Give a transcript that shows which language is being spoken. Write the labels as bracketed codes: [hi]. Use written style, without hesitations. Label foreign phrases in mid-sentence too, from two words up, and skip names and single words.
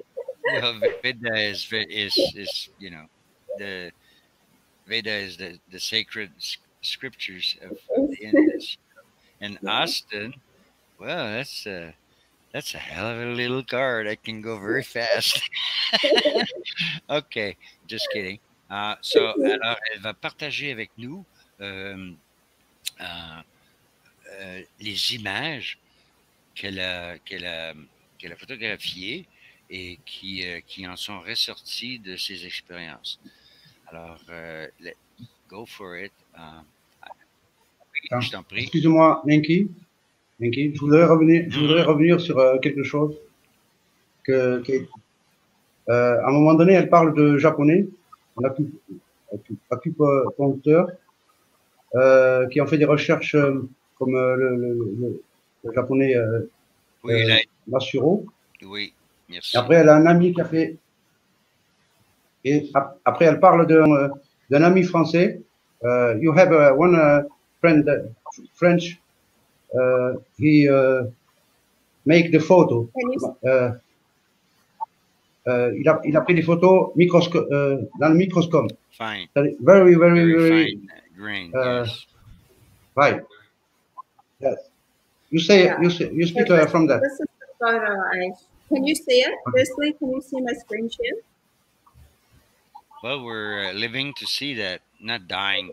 [en] Well, Veda is you know, the Veda is the sacred scriptures of the Indians. And Austin, well, that's a hell of a little card. I can go very fast. Okay, just kidding. [fr] Alors, elle va partager avec nous les images qu'elle a photographiées et qui en sont ressorties de ses expériences. Alors, [en] go for it. [fr] Je t'en prie. Excuse-moi, Menki, je voudrais revenir sur quelque chose à un moment donné, elle parle de japonais, acupuncteur, qui ont fait des recherches comme le japonais Masuro. Oui, merci. Et après, elle a un ami qui a fait. Et après, elle parle d'un ami français. [en] You have one friend, French. He make the photo. [fr] Il a pris des photos dans le microscope. [en] Fine. Very fine grain. Yes. Right. Yes. You speak from that. This is the photo. Can you see it? Firstly, can you see my screen share? Well, we're living to see that, not dying.